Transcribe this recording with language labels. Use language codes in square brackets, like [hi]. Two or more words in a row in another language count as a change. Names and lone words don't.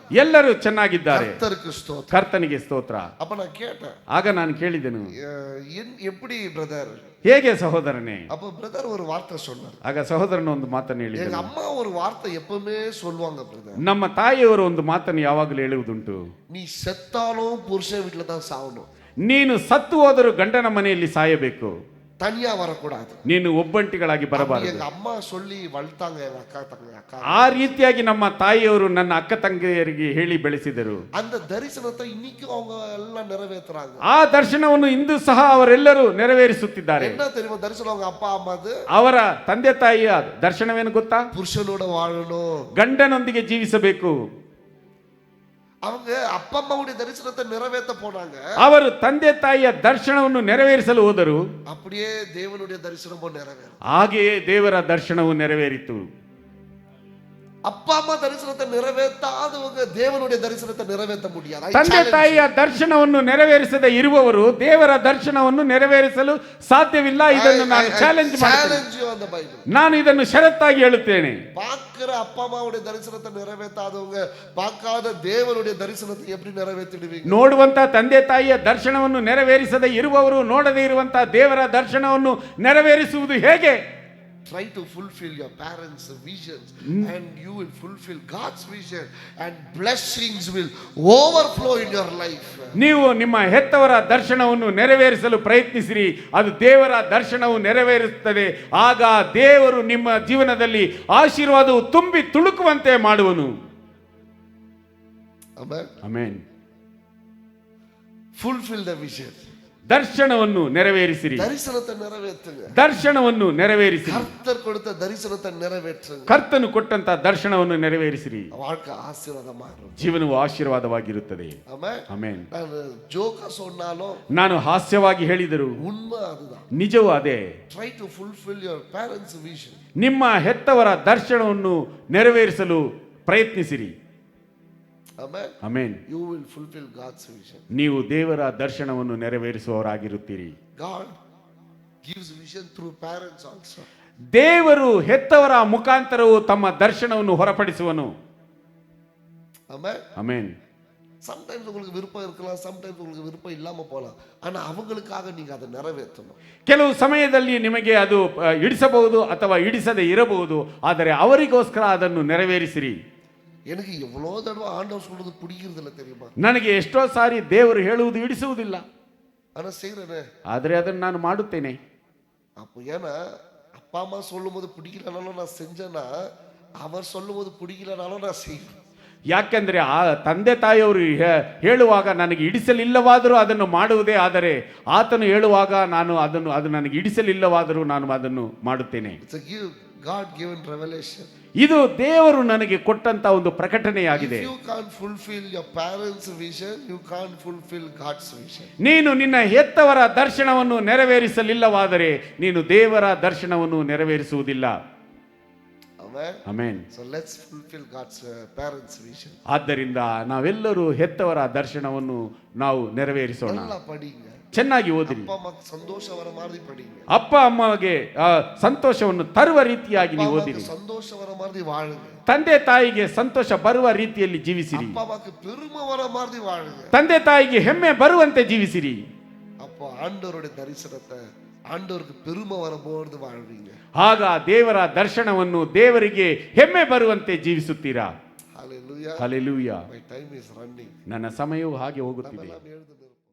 [kn] ಎಲ್ಲರೂ ಚೆನ್ನಾಗಿದ್ದಾರೆ. [ta] கர்த்தருக்கு ஸ்தோத்திரம். [kn] ಕರ್ತನಿಗೆ ಸ್ತೋತ್ರ. [ta] அப்ப நான் கேட்டேன், [kn] ಆಗ ನಾನು ಕೇಳಿದೆನು, [ta] எப்படி பிரதர்? [kn] ಹೇಗೆ ಸಹೋದರನೇ? [ta] அப்ப பிரதர் ஒரு வார்த்தை சொன்னார். [kn] ಆಗ ಸಹೋದರನ ಒಂದು ಮಾತನ್ನು [ta] எங்க [kn] ಹೇಳಿದನು. [ta] அம்மா ஒரு வார்த்தை எப்பவுமே சொல்லுவாங்க பிரதர், [kn] ನಮ್ಮ ತಾಯಿಯವರು ಒಂದು ಮಾತನ್ನು ಯಾವಾಗಲೂ ಹೇಳುವುದುಂಟು, [ta] நீ செத்தாலும் புருஷன் வீட்டுல தான் சாவணும், [kn] ನೀನು ಸತ್ತು ಹೋದರೂ ಗಂಡನ ಮನೆಯಲ್ಲಿ ಸಾಯಬೇಕು, [ta] தனியா வரக்கூடாது. [kn] ನೀನು ಒಬ್ಬಂಟಿಗಳಾಗಿ ಬರಬಾರದು. [ta] எங்க அம்மா சொல்லி வளர்த்தாங்க எங்க அக்கா அக்கா. [kn] ಆ ರೀತಿಯಾಗಿ ನಮ್ಮ ತಾಯಿಯವರು ನನ್ನ ಅಕ್ಕ ತಂಗಿಯರಿಗೆ ಹೇಳಿ ಬೆಳೆಸಿದರು. [ta] அந்த தரிசனத்தை இன்னைக்கும் அவங்க எல்லாம் நிறைவேத்துறாங்க. [kn] ಆ ದರ್ಶನವನ್ನು ಇಂದು ಸಹ ಅವರೆಲ್ಲರೂ ನೆರವೇರಿಸುತ್ತಿದ್ದಾರೆ. [ta] என்ன தெரியுமா தரிசனம்? அவங்க அப்பா அம்மாது [kn] ಅವರ ತಂದೆ ತಾಯಿಯ ದರ್ಶನವೇನು ಗೊತ್ತಾ? [ta] புருஷனோட வாழணும், [kn] ಗಂಡನೊಂದಿಗೆ ಜೀವಿಸಬೇಕು. [ta] அவங்க அப்பா அம்மாவுடைய தரிசனத்தை நிறைவேற்ற போனாங்க. [kn] ಅವರು ತಂದೆ ತಾಯಿಯ ದರ್ಶನವನ್ನು ನೆರವೇರಿಸಲು ಹೋದರು. [ta] அப்படியே தேவனுடைய தரிசனமும் நிறைவேறும். [kn] ಹಾಗೆಯೇ ದೇವರ ದರ್ಶನವು ನೆರವೇರಿತು. [ta] அப்பா அம்மா தரிசனத்தை நிறைவேற்றாதவங்க தேவனுடைய தரிசனத்தை நிறைவேற்ற முடியாது. [kn] ತಂದೆ ತಾಯಿಯ ದರ್ಶನವನ್ನು ನೆರವೇರಿಸದೆ ಇರುವವರು ದೇವರ ದರ್ಶನವನ್ನು ನೆರವೇರಿಸಲು ಸಾಧ್ಯವಿಲ್ಲ. ಇದನ್ನು ನಾನು ಚಾಲೆಂಜ್ ಮಾಡ್ತೇನೆ. ನಾನು ಇದನ್ನು ಷರತ್ತಾಗಿ ಹೇಳುತ್ತೇನೆ. [ta] பார்க்கிற அப்பா அம்மாவுடைய தரிசனத்தை நிறைவேற்றாதவங்க பார்க்காத தேவனுடைய தரிசனத்தை எப்படி நிறைவேற்றிடுவீங்க? [kn] ನೋಡುವಂತ ತಂದೆ ತಾಯಿಯ ದರ್ಶನವನ್ನು ನೆರವೇರಿಸದೆ ಇರುವವರು ನೋಡದೇ ಇರುವಂತ ದೇವರ ದರ್ಶನವನ್ನು ನೆರವೇರಿಸುವುದು ಹೇಗೆ? [en] Try to fulfill your parents' visions and you will fulfill God's vision and blessings will overflow in your life. [kn] ನೀವು ನಿಮ್ಮ ಹೆತ್ತವರ ದರ್ಶನವನ್ನು ನೆರವೇರಿಸಲು ಪ್ರಯತ್ನಿಸಿರಿ, ಅದು ದೇವರ ದರ್ಶನವು ನೆರವೇರಿಸುತ್ತದೆ. ಆಗ ದೇವರು ನಿಮ್ಮ ಜೀವನದಲ್ಲಿ ಆಶೀರ್ವಾದವು ತುಂಬಿ ತುಳುಕುವಂತೆ ಮಾಡುವನು. [en] Amen. [kn] ಆಮೆನ್. [en] Fulfill the vision. [kn] ದರ್ಶನವನ್ನು ನೆರವೇರಿಸಿರಿ. [ta] தரிசனத்தை நிறைவேற்றுங்க. [kn] ದರ್ಶನವನ್ನು ನೆರವೇರಿಸಿರಿ. [ta] கர்த்தர் கொடுத்த தரிசனத்தை நிறைவேற்றுங்க. [kn] ಕರ್ತನು ಕೊಟ್ಟಂತ ದರ್ಶನವನ್ನು ನೆರವೇರಿಸಿರಿ. [ta] வாழ்க்கை ஆசீர்வாதமா இருக்கும். [kn] ಜೀವನವು ಆಶೀರ್ವಾದವಾಗಿರುತ್ತದೆ. [ta] ஆமென். [kn] ಆಮೆನ್. [ta] நானு ஜோக சொன்னாலும் [kn] ನಾನು ಹಾಸ್ಯವಾಗಿ ಹೇಳಿದರು, [ta] உண்மை அதுதான். [kn] ನಿಜವೂ ಅದೇ. [en] Try to fulfill your parents' vision. [kn] ನಿಮ್ಮ ಹೆತ್ತವರ ದರ್ಶನವನ್ನು ನೆರವೇರಿಸಲು ಪ್ರಯತ್ನಿಸಿರಿ. [en] Amen. [kn] ಆಮೆನ್. [en] You will fulfill God's vision. [kn] ನೀವು ದೇವರ ದರ್ಶನವನ್ನು ನೆರವೇರಿಸುವವರಾಗಿರುತ್ತೀರಿ. [en] God gives vision through parents also. [kn] ದೇವರು ಹೆತ್ತವರ ಮುಖಾಂತರವು ತಮ್ಮ ದರ್ಶನವನ್ನು ಹೊರಪಡಿಸುವನು. [en] Amen. [kn] ಆಮೆನ್. [ta] Sometimes உங்களுக்கு விருப்பம் இருக்கலாம், sometimes உங்களுக்கு விருப்பம் இல்லாம போலாம். ஆனா அவங்களுக்காக நீங்க அதை நிறைவேற்றணும். [kn] ಕೆಲವು ಸಮಯದಲ್ಲಿ ನಿಮಗೆ ಅದು ಇಡಿಸಬಹುದು ಅಥವಾ ಇಡಿಸದೆ ಇರಬಹುದು, ಆದರೆ ಅವರಿಗೋಸ್ಕರ ಅದನ್ನು ನೆರವೇರಿಸಿರಿ. [ta] எனக்கு எவ்வளோ தடவை ஆண்டவர் சொல்றது பிடிக்கிறது இல்லை தெரியுமா? [kn] ನನಗೆ ಎಷ್ಟೋ ಸಾರಿ ದೇವರು ಹೇಳುವುದು ಇಡಿಸುವುದಿಲ್ಲ, [ta] ஆனா செய்யறேனே. [kn] ಆದರೆ ಅದನ್ನು ನಾನು ಮಾಡುತ್ತೇನೆ. [ta] அப்போ ஏன்னா அப்பா அம்மா சொல்லும் போது பிடிக்கலனாலும் நான் செஞ்சேன்னா, அவர் சொல்லும் போது பிடிக்கலனாலும் நான் செய்வேன். [kn] ಯಾಕೆಂದ್ರೆ ಆ ತಂದೆ ತಾಯಿಯವರು ಹೇಳುವಾಗ ನನಗೆ ಇಡಿಸಲಿಲ್ಲವಾದರೂ ಅದನ್ನು ಮಾಡುವುದೇ, ಆದರೆ ಆತನು ಹೇಳುವಾಗ ಅದು ನನಗೆ ಇಡಿಸಲಿಲ್ಲವಾದರೂ ನಾನು ಅದನ್ನು ಮಾಡುತ್ತೇನೆ. [en] It's a God given revelation. [kn] ಇದು ದೇವರು ನನಗೆ ಕೊಟ್ಟಂತ ಒಂದು ಪ್ರಕಟಣೆಯಾಗಿದೆ. [en] If you can't fulfill your parents' vision, you can't fulfill God's vision. [kn] ನೀನು ನಿನ್ನ ಹೆತ್ತವರ ದರ್ಶನವನ್ನು ನೆರವೇರಿಸಲಿಲ್ಲವಾದರೆ ನೀನು ದೇವರ ದರ್ಶನವನ್ನು ನೆರವೇರಿಸುವುದಿಲ್ಲ. [en] Amen. [kn] ಆಮೆನ್. [en] So let's fulfill God's parents' vision. [kn] ಆದ್ದರಿಂದ ನಾವೆಲ್ಲರೂ ಹೆತ್ತವರ ದರ್ಶನವನ್ನು ನಾವು ನೆರವೇರಿಸೋಣ. [ta] நல்லா படிங்க, [kn] ಚೆನ್ನಾಗಿ ಓದಿರಿ. [ta] அப்பா அம்மாக்கு சந்தோஷம் வர மாதிரி படிங்க. [kn] ಅಪ್ಪ ಅಮ್ಮಗೆ ಸಂತೋಷವನ್ನು ತರುವ ರೀತಿಯಾಗಿ ನೀವು ಓದಿರಿ. [ta] சந்தோஷம் வர மாதிரி வாழுங்க. [kn] ತಂದೆ ತಾಯಿಗೆ ಸಂತೋಷ ಬರುವ ರೀತಿಯಲ್ಲಿ ಜೀವಿಸಿರಿ. [ta] அப்பா அம்மாக்கு பெருமை வர மாதிரி வாழுங்க. [kn] ತಂದೆ ತಾಯಿಗೆ ಹೆಮ್ಮೆ ಬರುವಂತೆ ಜೀವಿಸಿರಿ. [ta] அப்போ ஆண்டவருடைய தரிசனத்தை ஆண்டவருக்கு பெருமை வரும்போது வாழ்வீங்க. [kn] ಆಗ ದೇವರ ದರ್ಶನವನ್ನು ದೇವರಿಗೆ ಹೆಮ್ಮೆ ಬರುವಂತೆ ಜೀವಿಸುತ್ತೀರಾ. [en] Hallelujah. [kn] ಹಲ್ಲೆಲೂಯಾ. [en] My time is running. [kn] ನನ್ನ ಸಮಯವು ಹಾಗೆ ಹೋಗುತ್ತಿದೆ. ನಾವೆಲ್ಲ ಹೇಳ್ದು